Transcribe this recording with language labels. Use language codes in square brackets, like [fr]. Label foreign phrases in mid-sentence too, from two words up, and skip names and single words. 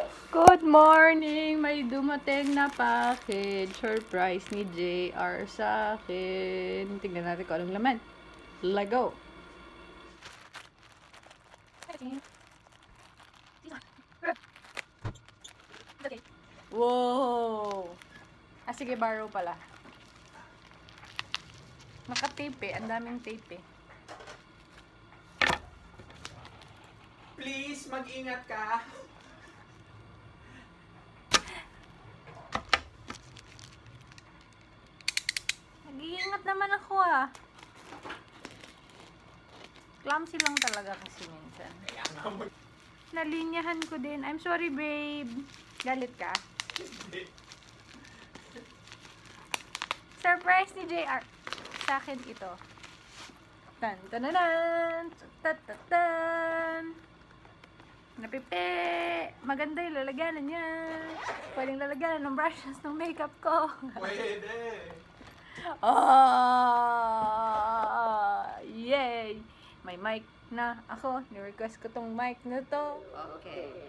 [en] Good morning! [tl] May dumating na package. Surprise ni JR sa akin. Tingnan natin kung anong laman. [en] Let's go! Wow! [tl] Ah, sige, borrow pala. Naka-tape eh. Ang daming tape eh. Please, mag-ingat ka. Nag-iingat naman ako ah. Clumsy lang talaga kasi minsan. Nalinyahan ko din. [en] I'm sorry, babe. [tl] Galit ka? Surprise ni JR. Sa akin ito. Tan tan tan tan tan tan. Napipi. Maganda yung lalagyanan niya. Pwedeng lalagyanan ng brushes ng makeup ko. Pwede. Oh, yay! May mic na ako. Ni-request ko tong mic na to. Okay.